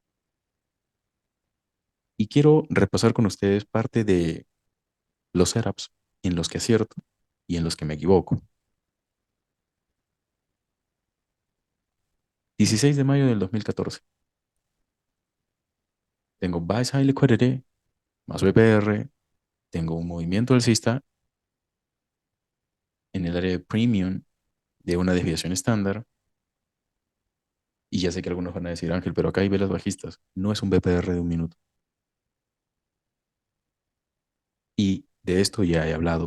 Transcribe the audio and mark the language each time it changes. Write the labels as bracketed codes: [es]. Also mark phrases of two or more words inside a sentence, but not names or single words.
[es] Y quiero repasar con ustedes parte de los setups en los que acierto y en los que me equivoco. 16 de mayo del 2014. Tengo [en] buy side liquidity [es] más BPR. Tengo un movimiento alcista en el área de premium de una desviación estándar. Y ya sé que algunos van a decir, Ángel, pero acá hay velas bajistas. No es un BPR de un minuto. Y de esto ya he hablado.